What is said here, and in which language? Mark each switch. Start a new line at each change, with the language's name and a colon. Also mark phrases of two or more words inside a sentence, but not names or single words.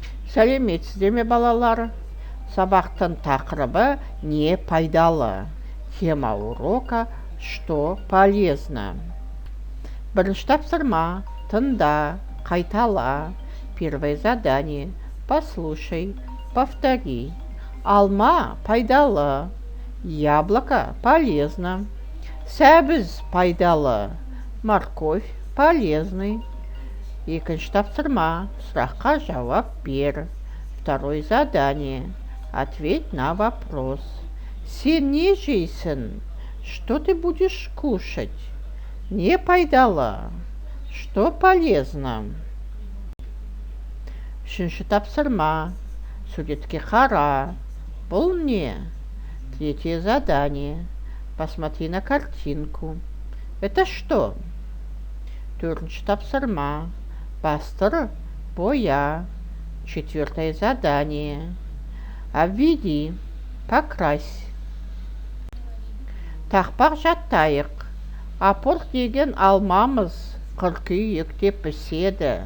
Kazakh: Сәлеметсіздер ме, балалар? Сабақтың тақырыбы «Не пайдалы?»
Russian: Тема урока «Что полезно?»
Kazakh: Бірінші тапсырма. Тыңда, қайтала.
Russian: Первое задание. Послушай, повтори.
Kazakh: Алма пайдалы.
Russian: Яблоко полезно.
Kazakh: Сәбіз пайдалы.
Russian: Морковь полезный.
Kazakh: Екінші тапсырма. Сұраққа жауап бер.
Russian: Второе задание. Ответь на вопрос.
Kazakh: Сен не жейсің?
Russian: Что ты будешь кушать?
Kazakh: Не пайдалы.
Russian: Что полезно?
Kazakh: Үшінші тапсырма. Суретке қара. Бұл не?
Russian: Третье задание. Посмотри на картинку. Это что?
Kazakh: Төртінші тапсырма. Бастыр, боя.
Russian: Четвертое задание. Обведи, покрась.
Kazakh: Тақпақ жаттайық. Апорт деген алмамыз қыркүйекте піседі.